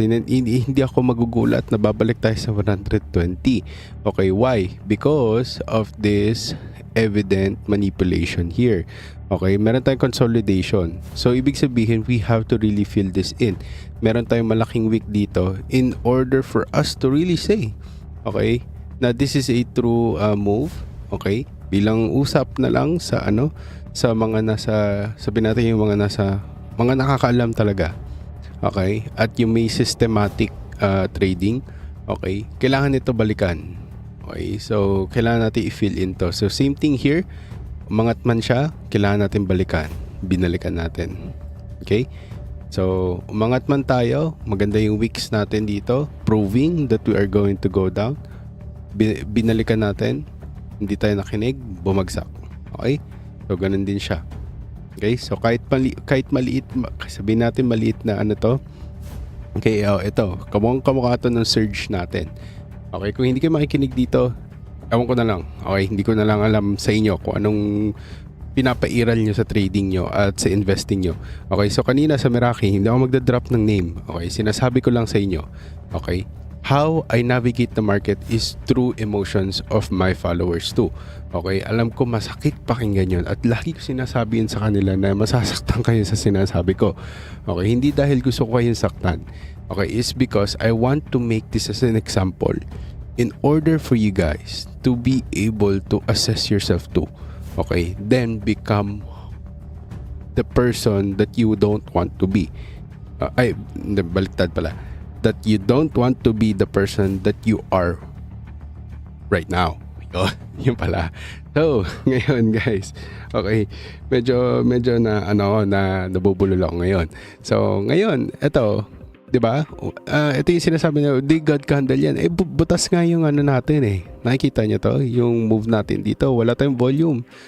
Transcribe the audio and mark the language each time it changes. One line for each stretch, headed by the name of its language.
Filipino: Hindi ako magugulat na babalik tayo sa 120.
English: Okay, why? Because of this evident manipulation here. Okay, meron tayong consolidation.
Filipino: So ibig sabihin,
English: we have to really fill this in.
Filipino: Meron tayong malaking
English: wick dito in order for us to really say, okay, na this is a true move. Okay,
Filipino: bilang usap na lang sa sa mga nasa, sabihin natin yung mga nakakaalam talaga. Okay? At yung may systematic trading, okay? Kailangan ito balikan. Okay? So, kailangan natin i-fill in to. So, same thing here. Umangat man siya, kailangan natin balikan. Binalikan natin. Okay?
English: So,
Filipino: umangat man tayo, maganda yung wicks natin dito,
English: proving that we are going to go down.
Filipino: Binalikan natin, hindi tayo nakinig, bumagsak. Okay? So, ganun din siya. Okay? So, kahit maliit, sabihin natin maliit na ano to. Okay, ito. Kamukha to ng surge natin. Okay, kung hindi kayo makikinig dito, ewan ko na lang. Okay, hindi ko na lang alam sa inyo kung anong pinapairal nyo sa trading nyo at sa investing nyo. Okay, so kanina sa Meraki, hindi ako magdadrop ng name. Okay, sinasabi ko lang sa inyo.
English: Okay, how I navigate the market is through emotions of my followers too.
Filipino: Okay, alam ko masakit pakinggan yun at lagi ko sinasabi yun sa kanila na masasaktan kayo sa sinasabi ko. Okay, hindi dahil gusto ko kayong saktan.
English: Okay, it's because I want to make this as an example in order for you guys to be able to assess yourself too. Okay, then become the person that you don't want to be.
Filipino: Baliktad pala.
English: That you don't want to be the person that you are right now.
Filipino: Yun pala. So, ngayon guys, okay, medyo na nabubulol ako ngayon. So, ngayon, eto, 'di ba? Ito yung sinasabi niyo, di God candle yan. Butas nga yung ano natin eh. Nakikita niyo to, yung move natin dito, wala tayong volume.